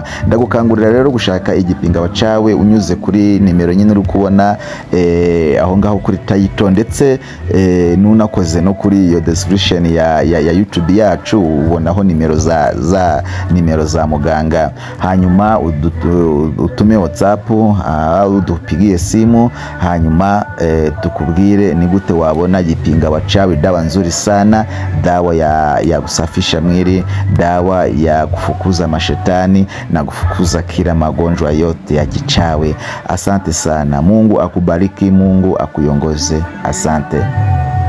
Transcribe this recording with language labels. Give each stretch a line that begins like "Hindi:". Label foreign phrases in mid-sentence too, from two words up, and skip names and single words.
Rundi: Ndagukangurira rero gushaka igipinga wacawe unyuze kuri nimero nyine uri kubona aho ngaho kuri title, ndetse nunakoze no kuri iyo description ya YouTube yacu, ubonaho nimero za muganga. Hanyuma utume WhatsApp, udupigie simu, hanyuma tukubwire ni gute wabona jipinga wachawi.
Swahili: Dawa nzuri sana, dawa ya kusafisha mwili, dawa ya kufukuza mashetani na kufukuza kila magonjwa yote ya kichawi. Asante sana. Mungu akubariki, Mungu akuyongoze. Asante.